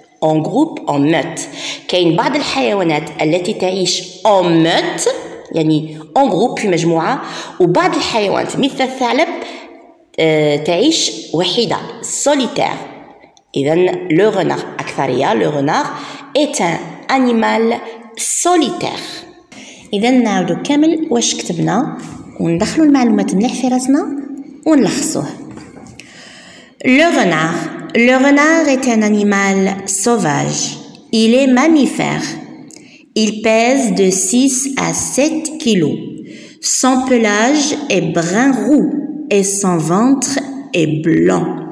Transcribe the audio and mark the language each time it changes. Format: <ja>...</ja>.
<fr>En groupe en meute.</fr> <ar>كاين بعض الحيوانات التي تعيش</ar> <fr>en meute</fr> <ar>يعني</ar> <fr>en groupe</fr> <ar>في مجموعة وبعض الحيوانات مثل الثعلب تعيش وحيدة solitaire.</ar> <fr>إذن le renard أكثرية le renard est un animal solitaire.</fr> <ar>إذن نعاودو كامل واش كتبنا وندخلو المعلومات مليح في راسنا ونلخصوه.</ar> <fr>Le renard est un animal sauvage. Il est mammifère. Il pèse de 6 à 7 kilos. Son pelage est brun roux et son ventre est blanc.</fr>